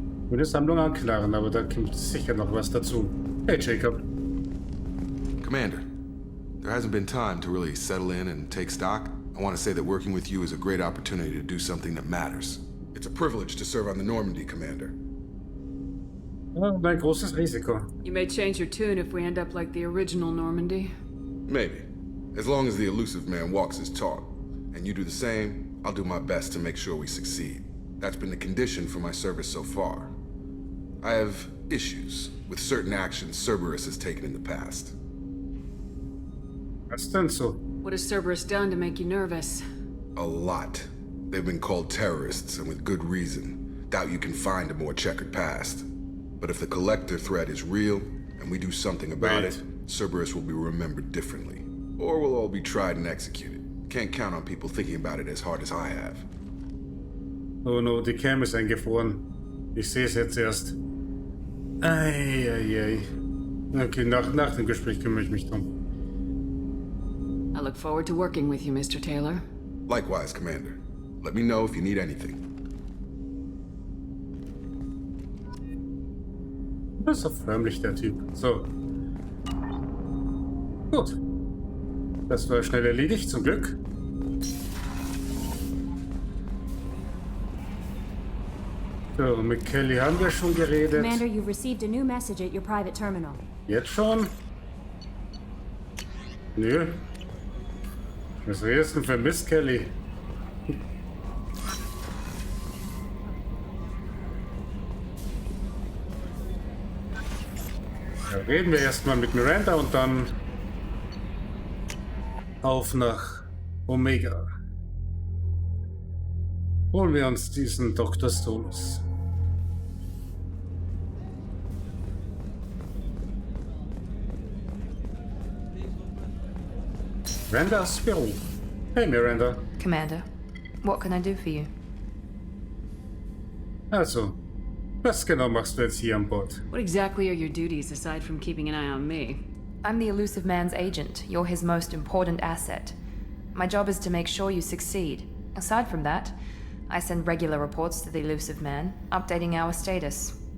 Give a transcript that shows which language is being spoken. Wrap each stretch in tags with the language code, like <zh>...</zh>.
<de>Würde Sammlung anklaren, aber da kommt sicher noch was dazu.</de> <en>Hey Jacob. Commander, there hasn't been time to really settle in and take stock. I want to say that working with you is a great opportunity to do something that matters. It's a privilege to serve on the Normandy, Commander.</en> <de>Oh, ein großes Risiko.</de> <en>You may change your tune if we end up like the original Normandy. Maybe. As long as the elusive man walks his talk. And you do the same, I'll do my best to make sure we succeed. That's been the condition for my service so far. I have issues with certain actions Cerberus has taken in the past.</en> <de>Was denn so?</de> <en>What has Cerberus done to make you nervous? A lot. They've been called terrorists, and with good reason. Doubt you can find a more checkered past. But if the Collector threat is real, and we do something about it, Cerberus will be remembered differently. Or we'll all be tried and executed. Can't count on people thinking about it as hard as I have.</en> <de>Oh no, die Cam ist eingefroren. Ich sehe es jetzt erst. Eieiei. Okay, nach dem Gespräch kümmere ich mich drum.</de> <en>I look forward to working with you, Mr. Taylor. Likewise, Commander. Let me know if you need anything.</en> <de>Das ist so förmlich, der Typ. So. Gut. Das war schnell erledigt, zum Glück. So, mit Kelly haben wir schon geredet.</de> <en>Commander, you've received a new message at your private terminal.</en> <de>Jetzt schon? Nö. Was redest du denn für Mist, Kelly? Ja, reden wir erstmal mit Miranda und dann auf nach Omega. Holen wir uns diesen Dr. Stolus. Mirandas Büro. Hey Miranda.</de> <en>Commander, what can I do for you?</en> <de>Also, was genau machst du jetzt hier an Bord?</de> <en>What exactly are your duties aside from keeping an eye on me? I'm the elusive man's agent. You're his most important asset. My job is to make sure you succeed. Aside from that, I send regular reports to the elusive man, updating our status.</en>